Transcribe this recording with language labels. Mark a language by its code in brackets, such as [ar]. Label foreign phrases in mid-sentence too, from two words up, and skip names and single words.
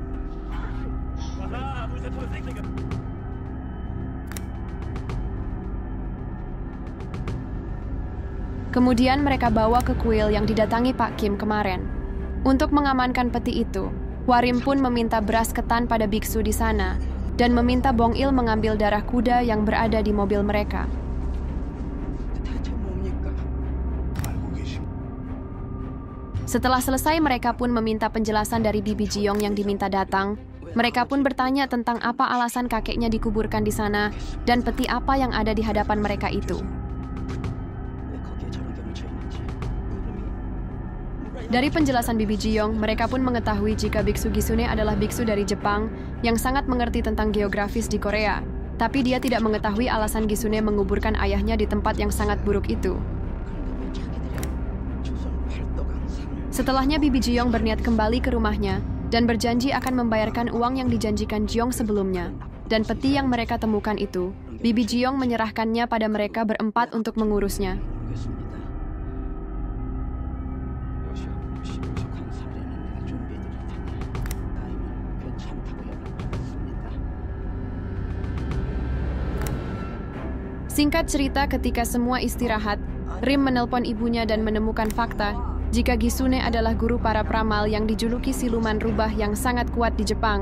[id] Kemudian mereka bawa ke kuil yang didatangi Pak Kim kemarin. Untuk mengamankan peti itu, Hwarim pun meminta beras ketan pada biksu di sana, dan meminta Bong-il mengambil darah kuda yang berada di mobil mereka. [ko] 대체 뭡니까? 알고 계심. [id] Setelah selesai, mereka pun meminta penjelasan dari Bibi Jiong yang diminta datang. Mereka pun bertanya tentang apa alasan kakeknya dikuburkan di sana, dan peti apa yang ada di hadapan mereka itu. [ko] 왜 거기에 저런 게 묻혀 있는지. [id] Dari penjelasan Bibi Jiong, mereka pun mengetahui jika Biksu Gisune adalah biksu dari Jepang yang sangat mengerti tentang geografis di Korea. Tapi dia tidak mengetahui alasan Gisune menguburkan ayahnya di tempat yang sangat buruk itu. [ko] 그런데 왜 자기들이 조선을 팔고 [id] Setelahnya Bibi Jiong berniat kembali ke rumahnya dan berjanji akan membayarkan uang yang dijanjikan Jiong sebelumnya. Dan peti yang mereka temukan itu, Bibi Jiong menyerahkannya pada mereka berempat untuk mengurusnya. Singkat cerita, ketika semua istirahat, Rim menelpon ibunya dan menemukan fakta jika Gisune adalah guru para pramal yang dijuluki siluman rubah yang sangat kuat di Jepang.